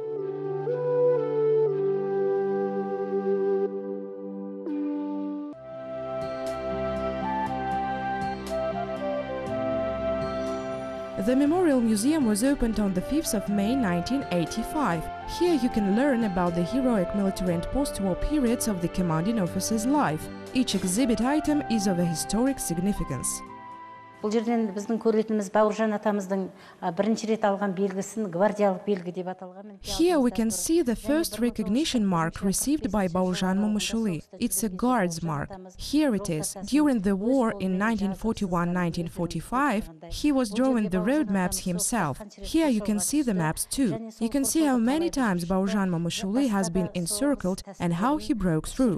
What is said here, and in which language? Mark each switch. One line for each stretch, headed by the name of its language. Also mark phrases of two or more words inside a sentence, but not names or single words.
English: The Memorial Museum was opened on the 5th of May 1985. Here you can learn about the heroic military and post-war periods of the commanding officer's life. Each exhibit item is of a historic significance.
Kazakh: Бұл жерден біздің көретініміз Бауыржан атамыздың бірінші рет алған белгісін гвардиялық белгі деп аталған.
English: Here we can see the first recognition mark received by Baurjan Mamushuly. It's a guard's mark. Here it is. During the war in 1941-1945, he was drawing the road maps himself. Here you can see the maps too. You can see how many times Baurjan Mamushuly has been encircled and how he broke through.